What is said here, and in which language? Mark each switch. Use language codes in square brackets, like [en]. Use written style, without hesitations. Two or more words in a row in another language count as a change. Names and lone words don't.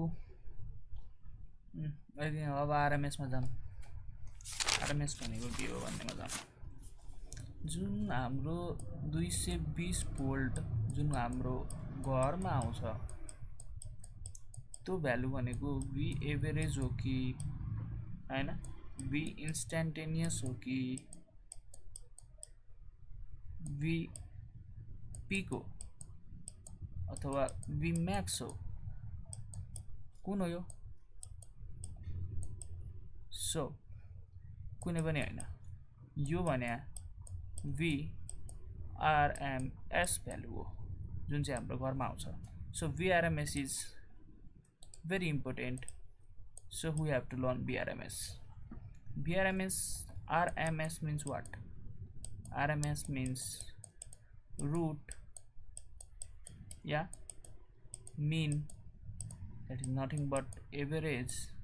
[ne] अब आरएमएस मा जाम आरएमएस भनेको के हो भन्नेमा जाम जुन हाम्रो 220 भोल्ट जुन हाम्रो घरमा आउँछ त्यो भ्यालु भनेको भी एभरेज हो कि हैन भी इन्स्टेन्टेनियस हो कि भी पीक हो अथवा भी मैक्स हो कुन हो यो सो कुनै पनि हैन यो भने VRMS भ्यालु हो जुन चाहिँ हाम्रो घरमा आउँछ सो [en] VRMS is very important so we have to learn VRMS RMS means what RMS means root mean that is nothing but average